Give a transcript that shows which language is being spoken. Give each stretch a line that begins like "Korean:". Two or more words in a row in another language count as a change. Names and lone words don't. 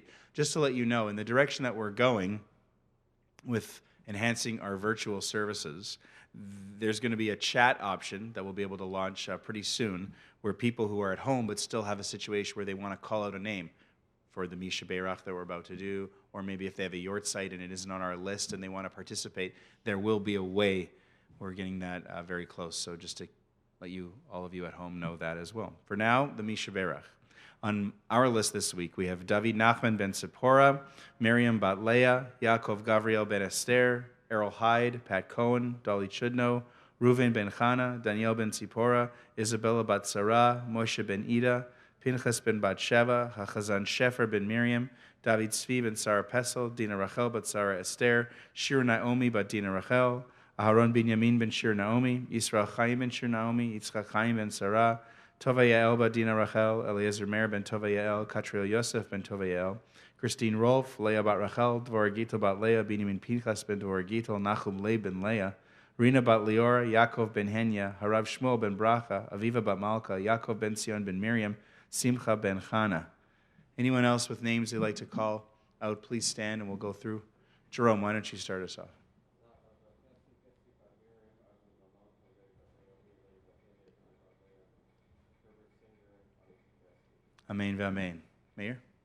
English: Just to let you know, in the direction that we're going with enhancing our virtual services, there's going to be a chat option that we'll be able to launch pretty soon, where people who are at home but still have a situation where they want to call out a name for the Misha Beirach that we're about to do, or maybe if they have a yort site and it isn't on our list and they want to participate, there will be a way. We're getting that very close, so just to let you, all of you at home, know that as well. For now, the Misha Beirach. On our list this week, we have David Nachman ben Zipporah, Miriam bat Leah, Yaakov Gavriel ben Esther, Errol Hyde, Pat Cohen, Dolly Chudno, Reuven ben Chana, Daniel ben Zipporah, Isabella bat Sarah, Moshe ben Ida, Pinchas ben bat Sheva, Hachazan Shefer ben Miriam, David Tzvi ben Sarah Pesel, Dina Rachel bat Sarah Esther, Shir Naomi bat Dina Rachel, Aharon Binyamin ben Shir Naomi, Yisrael Chaim ben Shir Naomi, Yitzchak Chaim ben Sarah, Tova Yael bat Dina Rachel, Eliezer Meir ben Tova Yael, Katriel Yosef ben Tova Yael, Christine Rolf, Leah bat Rachel, Dvorah Gittel bat Leah, Binyamin Pinchas ben Dvorah Gittel, Nachum Leib ben Leah, Rina bat Leora, Yaakov ben Henya, Harav Shmuel ben Bracha, Aviva bat Malka, Yaakov ben Sion ben Miriam, Simcha ben Chana. Anyone else with names they'd like to call out, please stand and we'll go through. Jerome, why don't you start us off?
Hebrew: אמן ואמן. Mayor?